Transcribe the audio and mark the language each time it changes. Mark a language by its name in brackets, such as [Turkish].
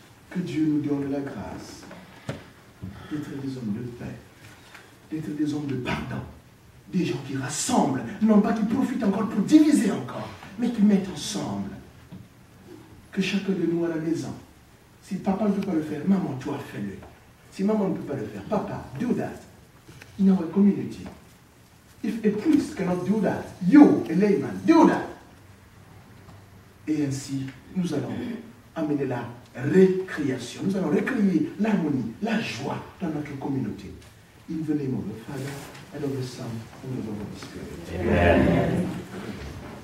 [French] Que Dieu nous donne la grâce d'être des hommes de paix, d'être des hommes de pardon, Des gens qui rassemblent, non pas qui profitent encore pour diviser encore, mais qui mettent ensemble. Que chacun de nous à la maison, si papa ne peut pas le faire, maman, toi, fais-le. Si maman ne peut pas le faire, papa, [English] do that in our community. If a priest cannot do that, you, a layman, do that. [French] Et ainsi, nous allons amener la récréation. Nous allons recréer l'harmonie, la joie dans notre communauté. [English] In the name of the Father, and of the Son, and of the Holy Spirit. Amen.